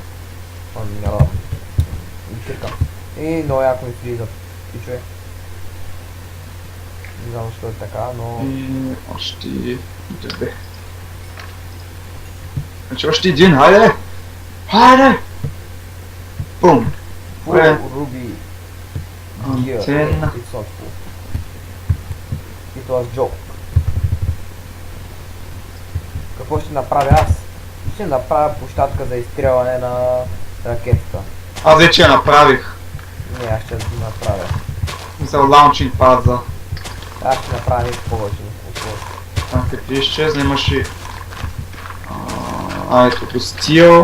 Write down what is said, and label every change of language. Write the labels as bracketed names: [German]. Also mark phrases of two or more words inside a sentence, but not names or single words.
[Bulgarian] И кирка. И много яко ми влизат. Пичове. Не знам защо е така, но... И още... Добре. Значи още един, хайде! Хайде! Бум! [English] Full Ruby gear. [Bulgarian] Антенна. [English] It's not full. It was joke. [Bulgarian] Какво ще направя аз? Ще направя площадка за изстрелване на ракетата. Аз вече я направих. Не, аз ще го направя. Мисля, [English] launching pad [Bulgarian] за... Аз ще направя нещо повече. Като изчезна имаше... ето до стил.